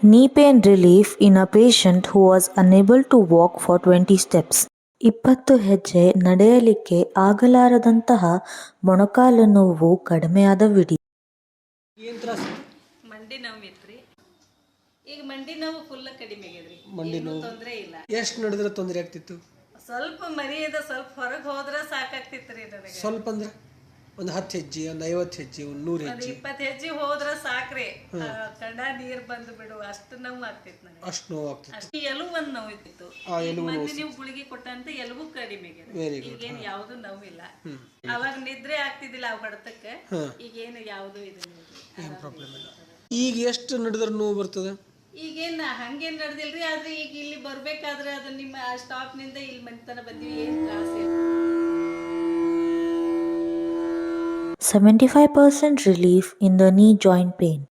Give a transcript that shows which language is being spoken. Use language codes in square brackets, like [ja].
[en] Knee pain relief in a patient who was unable to walk for 20 steps. [kn] 20 ಹೆಜ್ಜೆ ನಡೆಯಲಿಕ್ಕೆ ಆಗಲಾರದಂತಹ ಮೊಣಕಾಲು ನೋವು ಕಡಿಮೆಯಾದ video. ಏನು ತ್ರಾಸ? ಮಂಡಿ ನೋವು ಇತ್ರಿ. ಈಗ ಮಂಡಿ ನೋವು ಫುಲ್ ಕಡಿಮೆ ಆಗ್ಯದ್ರಿ. ಮಂಡಿ ನೋವು ತೊಂದರೆ ಇಲ್ಲ. ಎಷ್ಟು ನಡೆದ್ರೆ ತೊಂದರೆ ಆಗ್ತಿತ್ತು? ಸ್ವಲ್ಪ ಮರಿಯದ ಸ್ವಲ್ಪ ಹೊರಗೆ ಹೋದ್ರೆ ಸಾಕಾಗ್ತಿತ್ರಿ ನನಗೆ. ಸ್ವಲ್ಪ ಅಂದ್ರೆ ಒಂದು 10 ಹೆಜ್ಜೆ, ಒಂದು 50 ಹೆಜ್ಜೆ, ಒಂದು 100 ಹೆಜ್ಜೆ, 20 ಹೆಜ್ಜೆ ಹೋದ್ರೆ ಸಾಕ್ರಿ. ಕಣ್ಣ ನೀರ್ ಬಂದು ಬಿಡು ಅಷ್ಟು ನೋವು ಆಗ್ತಿತ್ತು ನನಗೆ. ಅಷ್ಟು ನೋವು ಆಗ್ತಿತ್ತು. ಅಷ್ಟು ಎಲುಬು ಒಂದು ನೋವು ಇತ್ತಿತ್ತು. ಮಂದಿ ನೀವು ಗುಳಿಗೆ ಕೊಟ್ಟಂತ ಎಲುಬು ಕಡಿಮೆ ಆಗ್ಯದ. ಈಗೇನು ಯಾವ್ದು ನೋವಿಲ್ಲ. ಅವಾಗ ನಿದ್ರೆ ಆಗ್ತಿದ್ದಿಲ್ಲ ಅವ್ ಹೊಡೆತಕ್ಕೆ. ಈಗೇನು ಯಾವ್ದು ಏನು ಪ್ರಾಬ್ಲಮ್ ಇಲ್ಲ. ಈಗ ಎಷ್ಟು ನಡೆದ್ರೆ ನೋವು ಬರ್ತದೆ? ಈಗೇನು ಹಂಗೇನು ನಡೆದಿಲ್ರಿ. ಆದ್ರೆ ಈಗ ಇಲ್ಲಿ ಬರ್ಬೇಕಾದ್ರೆ ಅದು ನಿಮ್ಮ ಸ್ಟಾಪ್ನಿಂದ ಇಲ್ಲಿ ಮನೆತನ ಬಂದಿವಿ. ಏನು ತ್ರಾಸ ಇಲ್ಲ. [en] 75% relief in the knee joint pain.